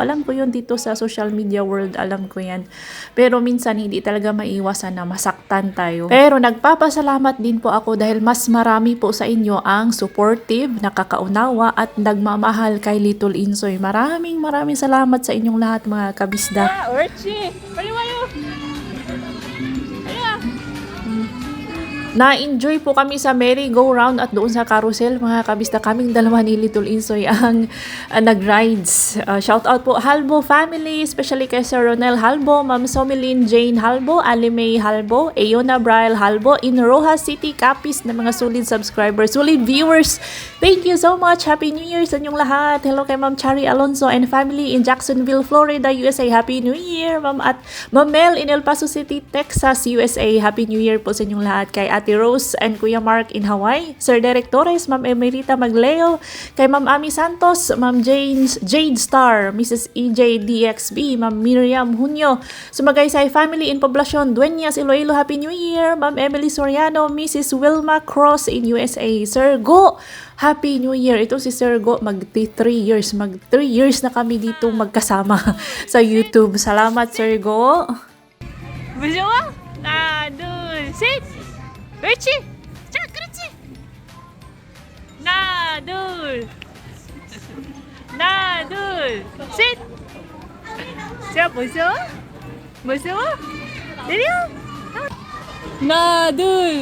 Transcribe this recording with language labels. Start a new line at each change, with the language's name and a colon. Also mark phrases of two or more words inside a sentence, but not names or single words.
Filipino: Alam ko yun dito sa social media world. Alam ko yan. Pero minsan hindi talaga maiwasan na masaktan tayo. Pero nagpapasalamat din po ako dahil mas marami po sa inyo ang supportive, nakakaunawa at nagmamahal kay Little Insoy. Maraming salamat sa inyong lahat mga kabisdak.
Korean: 옳지. 빨리 와요. 빨리 와.
Filipino: Na-enjoy po kami sa merry-go-round at doon sa carousel. Mga kabisdak, kaming dalawa ni Little Insoy ang nag-rides. Shout out po Halbo family, especially kay Sir Ronel Halbo, Ma'am Somilin Jane Halbo, Ali May Halbo, Eona Braille Halbo, in Rojas City, Capiz na mga
English: solid subscribers, solid viewers. Thank you so much. Happy New Year
Filipino: sa inyong lahat.
English: Hello kay Ma'am Chari Alonso and family in Jacksonville, Florida, USA. Happy New Year. Ma'am Mel in El Paso City, Texas, USA. Happy New Year
Filipino: po sa inyong lahat. Kay Ate Rose and Kuya Mark in Hawaii, Sir Derek Torres, Ma'am Emerita Magleo, kay Ma'am Ami Santos, Ma'am Jade Star, Mrs. EJ DXB, Ma'am Miriam Hunyo, Sumagaysay family in Poblacion, Dueñas, Iloilo,
English: Happy New Year,
Filipino: Ma'am Emily Soriano, Mrs.
English: Wilma Cross in USA, Sir Go, Happy New Year.
Filipino: Ito si Sir Go, mag 3 years na kami dito magkasama sa YouTube. Salamat Sir Go.
Korean: 무서워? 하나, 둘, 셋. 옳지. 자, 그렇지. 하나, 둘. 하나, 둘, 셋. 자, 무서워? 무서워? 내려. 하나, 둘.